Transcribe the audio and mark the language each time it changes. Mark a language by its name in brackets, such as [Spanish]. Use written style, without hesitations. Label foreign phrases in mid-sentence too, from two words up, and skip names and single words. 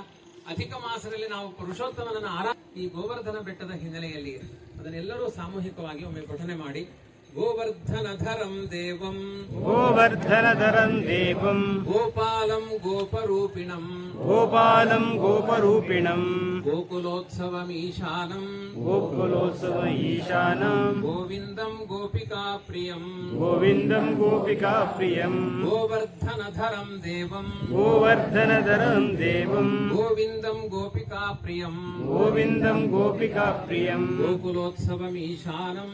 [Kannada] ಅಧಿಕ ಮಾಸದಲ್ಲಿ ನಾವು ಪುರುಷೋತ್ತಮನನ್ನ ಈ ಗೋವರ್ಧನ ಬೆಟ್ಟದ ಹಿನ್ನೆಲೆಯಲ್ಲಿ ಅದನ್ನೆಲ್ಲರೂ ಸಾಮೂಹಿಕವಾಗಿ ಒಮ್ಮೆ ಪಠನೆ ಮಾಡಿ. [Sanskrit] गोवर्धनधरं देवं गोवर्धनधरं देवं गोपालं गोपरूपिणं गोपालं गोपरूपिणं गोकुलोत्सवमीशानं गोकुलोत्सव ईशानं गोविन्दं गोपिका प्रियं गोविन्दं गोपिका प्रियं गोवर्धनधरं देवं गोवर्धनधरं देवं गोविन्दं गोपिका प्रियं गोविन्दं गोपिका प्रियं गोकुलोत्सवमीशानं